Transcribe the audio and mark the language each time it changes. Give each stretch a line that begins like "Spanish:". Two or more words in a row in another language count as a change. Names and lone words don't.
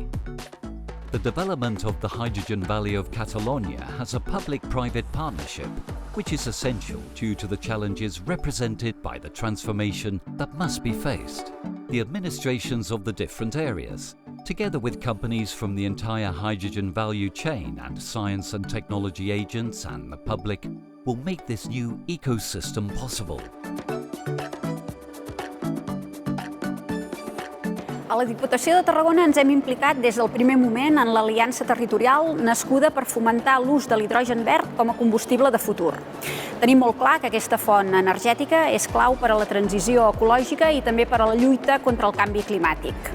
English: The development of the Hydrogen Valley of Catalonia has a public-private partnership, which is essential due to the challenges represented by the transformation that must be faced. The administrations of the different areas, together with companies from the entire hydrogen value chain and science and technology agents and the public, will make this new ecosystem possible.
Catalan: A la Diputació de Tarragona ens hem implicat des del primer moment en l'aliança territorial nascuda per fomentar l'ús de l'hidrogen verd com a combustible de futur. Tenim molt clar que aquesta font energètica és clau per a la transició ecològica i també per a la lluita contra el canvi climàtic.